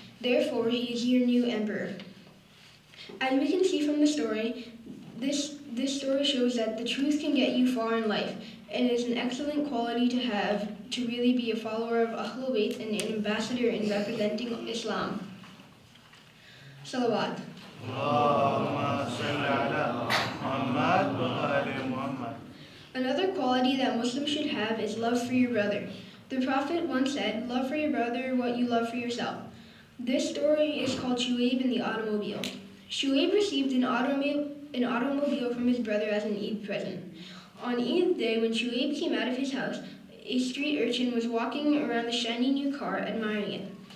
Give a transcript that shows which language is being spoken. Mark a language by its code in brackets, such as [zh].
[en] Therefore, he is your new emperor." As we can see from the story, this story shows that the truth can get you far in life, and is an excellent quality to have to really be a follower of Ahlul Bayt and an ambassador in representing Islam. Salawat. [ar] اللهم صل على محمد وآل محمد. [en] Another quality that Muslims should have is love for your brother. The Prophet once said, "Love for your brother what you love for yourself." This story is called Shuaib and the Automobile. Shuaib received an automobile from his brother as an Eid present. On Eid day, when Shuaib came out of his house, a street urchin was walking around the shiny new car, admiring it.